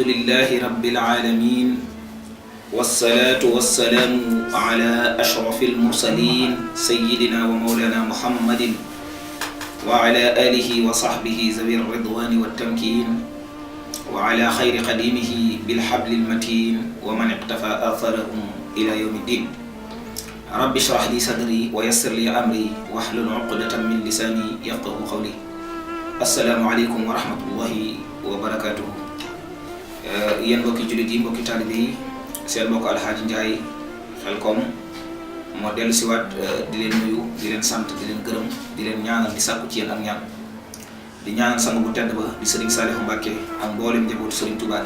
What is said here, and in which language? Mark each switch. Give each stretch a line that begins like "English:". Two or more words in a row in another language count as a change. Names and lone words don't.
Arabic: لله رب العالمين والصلاة والسلام على أشرف المرسلين سيدنا ومولانا محمد وعلى آله وصحبه ذوي الرضوان والتمكين وعلى خير قديمه بالحبل المتين ومن اقتفى آثارهم إلى يوم الدين رب اشرح لي صدري ويسر لي امري واحلل عقدة من لساني يفقهوا قولي السلام عليكم ورحمة الله وبركاته
Wolof: yéen mbokki jullit yi mbokki taalibe yi seen mbokk Alxaaji Njaay Xelkom moo dellu siwaat di leen nuyu di leen sant di leen gërëm di leen ñaanal di sàkku ci yéen ak ñaan di ñaanal sang bu tedd ba di Serigne Saliou Mbacké ak mboolem njabootu Serigne Touba